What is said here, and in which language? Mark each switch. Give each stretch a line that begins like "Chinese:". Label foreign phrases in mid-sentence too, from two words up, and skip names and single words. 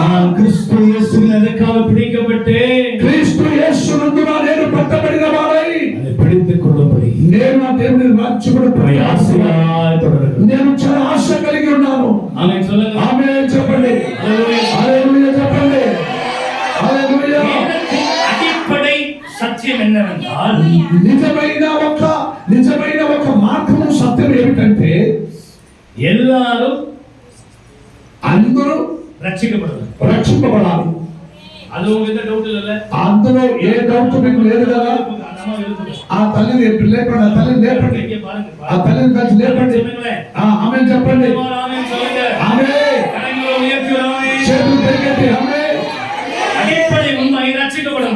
Tamil: நான் கிறிஸ்து இயேசுவில் அதற்காக பிடிக்கப்பட்டு
Telugu: క్రీస్తు యేసునందు నేను పట్టబడిన వాడై
Tamil: அதை பிடித்துக் கொள்ளும்படி
Telugu: నేను నా దేవుని రాజ్యమును
Tamil: ஆசையாய் தொடருங்க.
Telugu: నేను చాలా ఆశ కలిగి ఉన్నాను.
Tamil: ஆமென் சொல்லுங்க.
Telugu: ఆమేన్ చెప్పండి. హల్లెలూయా చెప్పండి. హల్లెలూయా.
Tamil: அடிப்படை சத்தியம் என்னவென்றால்
Telugu: నిజమైన ఒక మార్గము సత్యం ఏమిటంటే
Tamil: எல்லாரும்
Telugu: అందరూ రక్షింపబడాలి.
Tamil: அது உங்களுக்கு డౌట్ இல்ல?
Telugu: అందులో ఏ డౌట్ మీకు లేదు కదా? ఆ తల్లిని లేపండి. ఆ తల్లిని లేపండి. ఆ తల్లిని కలిసి లేపండి. ఆమేన్ చెప్పండి. ఆమేన్. చేతులు పెరిగెత్తి ఆమేన్. అడిపడి ఉన్నా రక్షింపబడను.